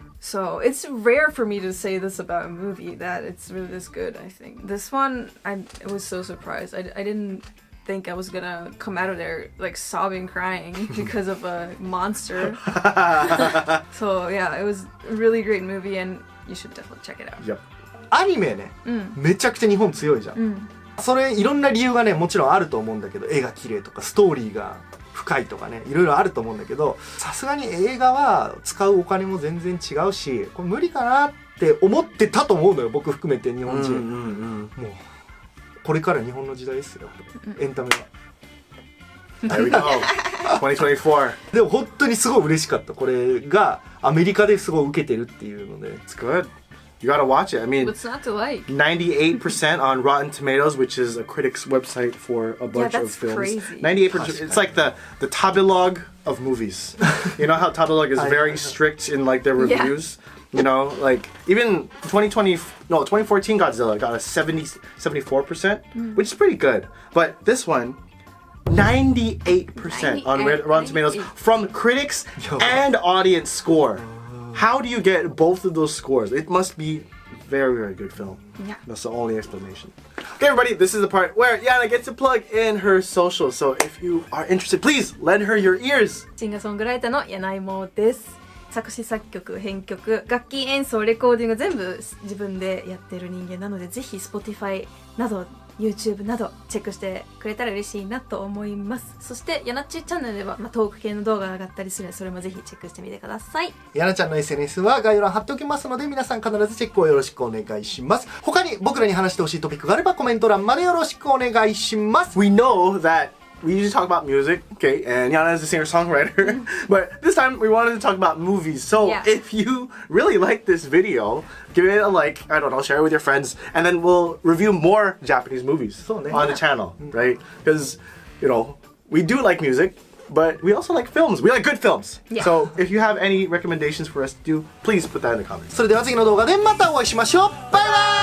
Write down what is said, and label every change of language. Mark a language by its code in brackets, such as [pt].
[en] So it's rare for me to say this about a movie, that it's really this good, I think. This one, I was so surprised. I didn't think I was gonna come out of there like sobbing, crying because of a monster. So yeah, it was a really great movie and you should definitely check it out. Yep. [ja] アニメね、めちゃくちゃ日本強いじゃん。それいろんな理由がね、もちろんあると思うんだけど、絵が綺麗とかストーリーが深いとかね、いろいろあると思うんだけど、さすがに映画は使うお金も全然違うし、これ無理かなって思ってたと思うのよ、僕含めて日本人。もうこれから日本の時代ですよ、エンタメは。 [en] There we go. 2024. [ja] でも本当にすごい嬉しかった。これがアメリカですごい受けてるっていうので。 [en] It's good. You gotta watch it. I mean, what's not to like? 98% on Rotten Tomatoes, which is a critic's website for a bunch of films. Crazy. 98%. It's like the Tabelog of movies. You know how Tabelog is very strict in like their reviews? You know, like even 2014 Godzilla got a 74%, which is pretty good. But this one, 98% on Rotten Tomatoes from critics and audience score. How do you get both of those scores? It must be very, very good film. Yeah. That's the only explanation. Okay, everybody, this is the part where Yana gets to plug in her socials. So if you are interested, please lend her your ears. [ja] シンガーソングライターのやないもです。作詞作曲編曲楽器演奏レコーディング全部自分でやってる人間なので、ぜひ Spotify など YouTube などチェックしてくれたら嬉しいなと思います。そしてやなっちチャンネルでは、トーク系の動画が上がったりするので、それもぜひチェックしてみてください。やなちゃんの SNS は概要欄貼っておきますので、皆さん必ずチェックをよろしくお願いします。他に僕らに話してほしいトピックがあればコメント欄までよろしくお願いします。 [en] We know that we usually talk about music, okay, and Yana is a singer-songwriter, but this time we wanted to talk about movies. So if you really like this video, give it a like, I don't know, share it with your friends, and then we'll review more Japanese movies on the channel, right? Because, you know, we do like music, but we also like films. We like good films. So if you have any recommendations for us to do, please put that in the comments. [ja] それでは次の動画でまたお会いしましょう。バイバイ。